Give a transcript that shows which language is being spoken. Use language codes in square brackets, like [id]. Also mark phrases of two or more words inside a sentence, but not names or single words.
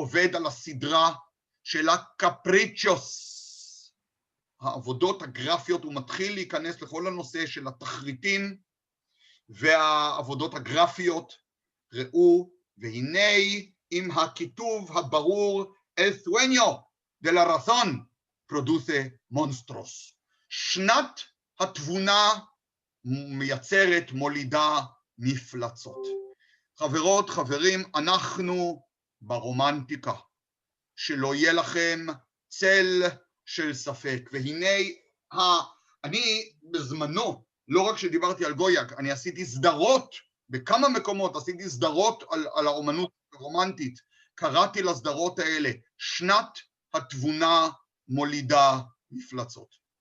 [he] עובד על הסדרה של הקפריצ'וס, העבודות הגרפיות, הוא מתחיל להיכנס לכל הנושא של התחריטים והעבודות הגרפיות, ראו, והנה עם הכיתוב הברור, [es] el sueño de la razón produce monstruos. [he] שנת התבונה מייצרת, מולידה מפלצות. חברות, חברים, אנחנו ברומנטיקה, שלא יהיה לכם צל של ספק. והנה, אני בזמנו, לא רק שדיברתי על גויה, אני עשיתי סדרות, בכמה מקומות עשיתי סדרות על האומנות הרומנטית, קראתי לסדרות האלה, שנת התבונה מולידה מפלצות.